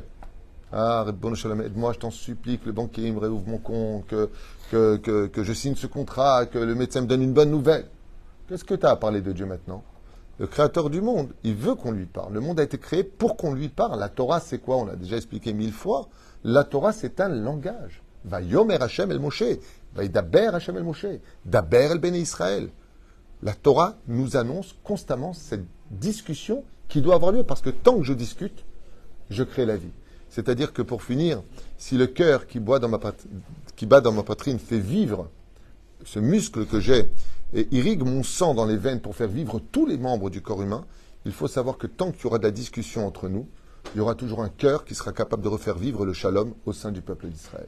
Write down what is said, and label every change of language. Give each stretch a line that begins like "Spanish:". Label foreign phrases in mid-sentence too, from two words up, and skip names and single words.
French: Ah, Rebbeinu Shalom, aide-moi, je t'en supplie, que le banquier me réouvre mon compte, que je signe ce contrat, que le médecin me donne une bonne nouvelle. Qu'est-ce que tu as à parler de Dieu maintenant? Le créateur du monde, il veut qu'on lui parle. Le monde a été créé pour qu'on lui parle. La Torah, c'est quoi? On l'a déjà expliqué 1000 fois. La Torah, c'est un langage.
Hebrew: ויאמר השם אל משה. וידבר השם אל משה. דבר אל בני ישראל.
French: La Torah nous annonce constamment cette discussion qui doit avoir lieu. Parce que tant que je discute, je crée la vie. C'est-à-dire que pour finir, si le cœur qui bat dans ma poitrine fait vivre ce muscle que j'ai et irrigue mon sang dans les veines pour faire vivre tous les membres du corps humain, il faut savoir que tant qu'il y aura de la discussion entre nous, il y aura toujours un cœur qui sera capable de refaire vivre le shalom au sein du peuple d'Israël.